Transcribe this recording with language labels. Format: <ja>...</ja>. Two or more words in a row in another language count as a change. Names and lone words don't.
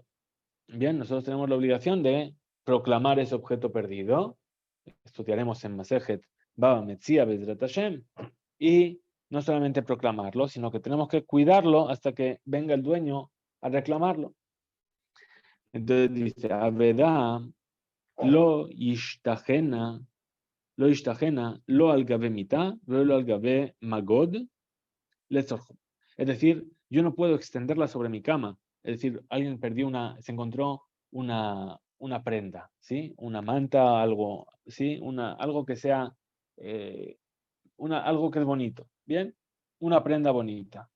<es>Bien, nosotros tenemos la obligación de proclamar ese objeto perdido. Estudiaremos en Masejet Baba Metzia</es> <he>בעזרת השם.</he> <es>Y no solamente proclamarlo, sino que tenemos que cuidarlo hasta que venga el dueño a reclamarlo. Entonces dice,</es> <he>אבדה, לא ישטחנה, לא על גבי מטה, לא על גבי מגוד, לצורכו.</he> <es>Es decir, yo no puedo extenderla sobre mi cama. Es decir, alguien se encontró una prenda, ¿sí? Una manta, algo, ¿sí? Algo que sea, algo que es bonito, ¿bien? Una prenda bonita.</es>